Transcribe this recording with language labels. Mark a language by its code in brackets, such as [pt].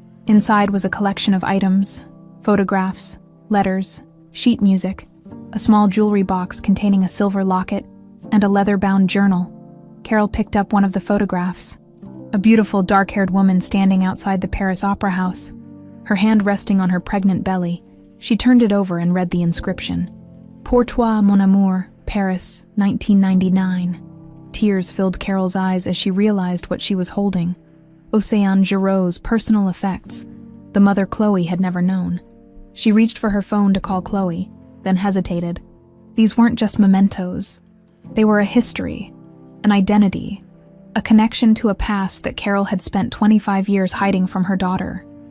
[en] Inside was a collection of items, photographs, letters, sheet music, a small jewelry box containing a silver locket, and a leather-bound journal. Carol picked up one of the photographs. A beautiful dark-haired woman standing outside the Paris Opera House. Her hand resting on her pregnant belly, she turned it over and read the inscription. [fr] Pour toi, mon amour, Paris, 1999. [en] Tears filled Carol's eyes as she realized what she was holding. Océane Giraud's personal effects, the mother Chloe had never known. She reached for her phone to call Chloe, then hesitated. These weren't just mementos. They were a history, an identity, a connection to a past that Carol had spent 25 years hiding from her daughter.